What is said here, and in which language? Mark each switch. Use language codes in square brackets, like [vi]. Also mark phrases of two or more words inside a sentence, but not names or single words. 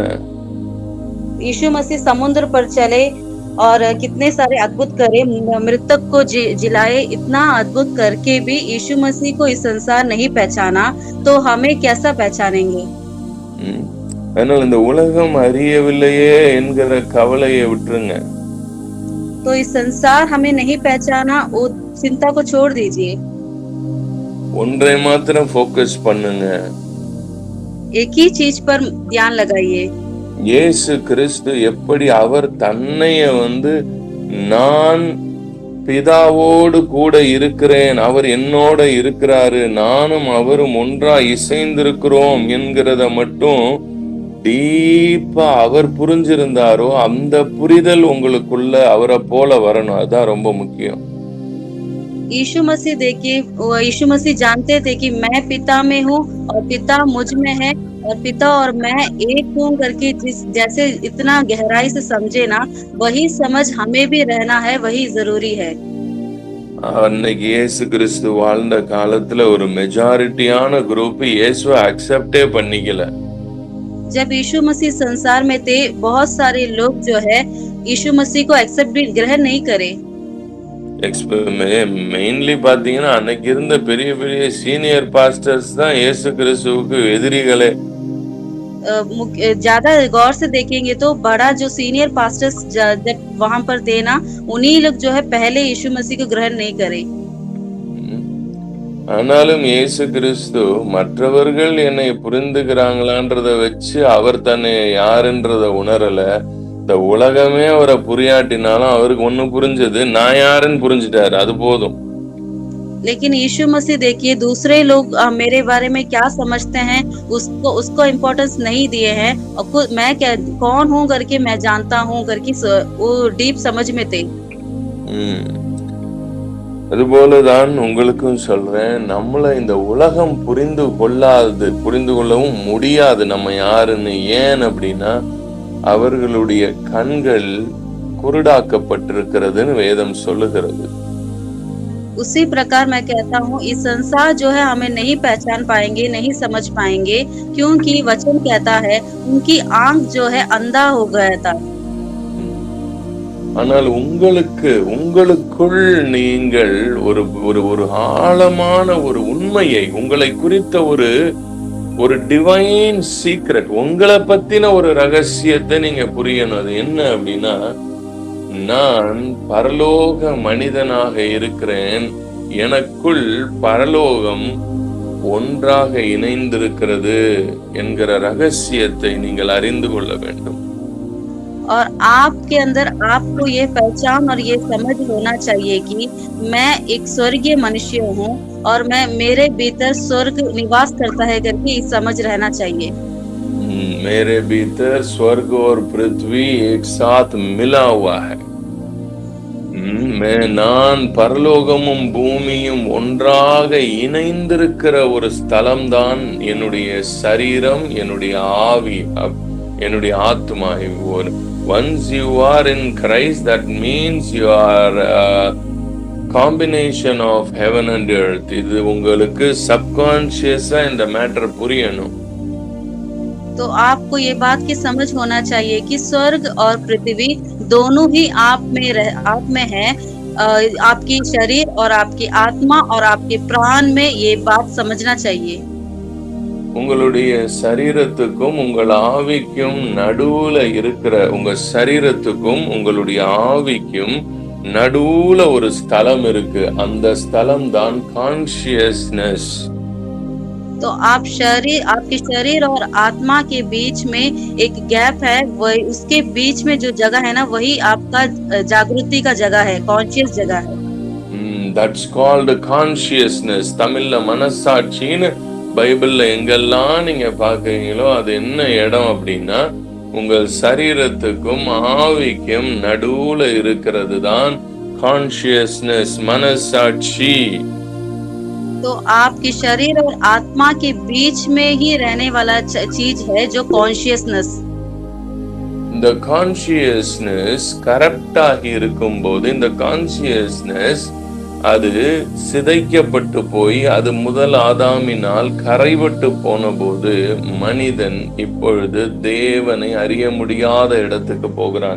[hi] यीशु मसीह समुद्र पर चले और कितने सारे अद्भुत करे, मृतक को जिलाए, इतना अद्भुत करके भी यीशु मसीह को इस संसार नहीं पहचाना तो हमें कैसा पहचानेंगे? [ta] அதனால இந்த உலகம் அறியவில்லையே என்கிற கவலையை விட்டுருங்க. [hi] तो इस संसार हमें नहीं पहचाना, वो चिंता को छोड़ दीजिए। [ta] ஒன்றை மாத்திரம் ஃபோக்கஸ் பண்ணுங்க, [hi] एक ही चीज पर ध्यान लगाइए। [ta] இயேசு கிறிஸ்து எப்படி அவர் தன்னைய நான் பிதாவோடு கூட இருக்கிறேன், அவர் என்னோட இருக்கிறாரு, நானும் அவரும் ஒன்றா இசைந்திருக்கிறோம் என்கிறத மட்டும் டீப்பா அவர் புரிஞ்சிருந்தாரோ அந்த புரிதல் உங்களுக்குள்ள அவரை போல வரணும். அதுதான் ரொம்ப முக்கியம். [hi] यीशु मसीह देखिए, यीशु मसीह जानते थे कि मैं पिता में हूँ और पिता मुझ में है और पिता और मैं एक हूँ करके जैसे इतना गहराई से समझे ना, वही समझ हमें भी रहना है, वही जरूरी है। [ta] அன்னைக்கு இயேசு கிறிஸ்து வாழ்ந்த காலத்துல ஒரு [en] majority group [ta] இயேசுவை அக்செப்டே பண்ணிக்கல. [hi] जब यीशु मसीह संसार में थे, बहुत सारे लोग जो है यीशु मसीह को एक्सेप्ट भी ग्रहण नहीं करे। [ta] மெயின்லி பாத்தீங்கன்னா அன்னைக்கு இருந்த பெரிய பெரிய [en] senior pastors [ta] தான் இயேசு கிறிஸ்துவுக்கு எதிரிகளே. [hi] ज्यादा गौर से देखेंगे तो बड़ा जो [en] senior pastors [hi] जब वहां पर थे ना, उन्हीं लोग जो है पहले यीशु मसीह को ग्रहण नहीं करे। [ta] ஆனாலும் இயேசு கிறிஸ்து மற்றவர்கள் என்னை புரிந்துகிறாங்களான்றத வச்சு அவர் தன்னை யாருன்றத உணரல. இந்த உலகமே அவரை புரியாட்டினாலும் அவருக்கு ஒண்ணு புரிஞ்சது, நான் யாருன்னு புரிஞ்சுட்டாரு, அது போதும். [hi] लेकिन यीशु मसीह देखिए दूसरे लोग मेरे बारे में क्या समझते हैं उसको इम्पोर्टेंस नहीं दिए हैं और खुद मैं क्या कौन हूँ करके मैं जानता हूँ करके वो डीप समझ में थे। ம். [ta] அதுபோலதான் உங்களுக்கும் சொல்றேன், நம்மள இந்த உலகம் புரிந்து கொள்ளவும் முடியாது நம்ம யாருன்னு. ஏன் அப்படின்னா அவர்களுடைய கண்கள் குருடாக்கப்பட்டிருக்கிறதுன்னு வேதம் சொல்லுகிறது. [hi] उसी प्रकार मैं कहता हूँ इस संसार जो है हमें नहीं पहचान पाएंगे, नहीं समझ पाएंगे, क्योंकि वचन कहता है उनकी आंख जो है अंधा हो गया था। [ta] ஆனால் உங்களுக்குள் நீங்கள் ஒரு ஒரு ஒரு ஆழமான ஒரு உண்மையை, உங்களை குறித்த ஒரு [en] divine secret, [ta] உங்களை பத்தின ஒரு ரகசியத்தை நீங்க புரியணும். அது என்ன அப்படின்னா, நான் பரலோக மனிதனாக இருக்கிறேன், எனக்குள் பரலோகம் ஒன்றாக இணைந்திருக்கிறது என்கிற ரகசியத்தை நீங்கள் அறிந்து கொள்ள வேண்டும். [hi] और आपके अंदर आपको ये पहचान और ये समझ होना चाहिए कि मैं एक स्वर्गीय मनुष्य हूँ और मेरे भीतर स्वर्ग निवास करता है करके समझ रहना चाहिए। मेरे भीतर स्वर्ग और पृथ्वी एक साथ मिला हुआ है. [ta] நான் பரலோகமும் பூமியும் ஒன்றாக இணைந்திருக்கிற ஒரு ஸ்தலம்தான் என்னுடைய சரீரம், என்னுடைய ஆவி, என்னுடைய ஆத்மா. [en] Once you are in Christ, that means you are a combination of heaven and earth. [ta] இது உங்களுக்கு சப்கான்ஷியஸா இந்த மேட்டர் புரியணும். [hi] तो आपको ये बात की समझ होना चाहिए कि स्वर्ग और पृथ्वी दोनों ही आप में है। आपकी शरीर और आपकी आत्मा और आपके प्राण में ये बात समझना चाहिए। [ta] உங்களுடைய சரீரத்துக்கும் உங்கள் ஆவிக்கும் நடுவுல இருக்கிற, உங்க சரீரத்துக்கும் உங்களுடைய ஆவிக்கும் நடுவுல ஒரு ஸ்தலம் இருக்கு. அந்த ஸ்தலம் தான் கான்ஷியஸ்னஸ். [hi] तो आपके शरीर और आत्मा के बीच में एक गैप है, वही उसके बीच में जो जगह है ना, वही आपका जागृति का जगह है, कॉन्शियस जगह है। [en] That's called consciousness. [ta] தமிழ்ல மனசாட்சின்னு பைபிள்ல எங்கெல்லாம் நீங்க பாக்குறீங்களோ அது என்ன இடம் அப்படின்னா, உங்கள் சரீரத்துக்கும் ஆவிக்கும் நடுவுல இருக்கிறது தான் கான்ஷியஸ்னஸ், மனசாட்சி. [hi] तो आपके शरीर और आत्मा के बीच में ही रहने वाला चीज है जो कॉन्शियसनेस। [ta] இந்த கான்ஷியஸ்னஸ் கரப்டாகி இருக்கும்போது, இந்த கான்ஷியஸ்னஸ் அது சிதைக்கப்பட்டு போய், அது முதல் ஆதாமினால் கரைபட்டு போன போது மனிதன் இப்பொழுது தேவனை அறிய முடியாத இடத்துக்கு போகிறான்.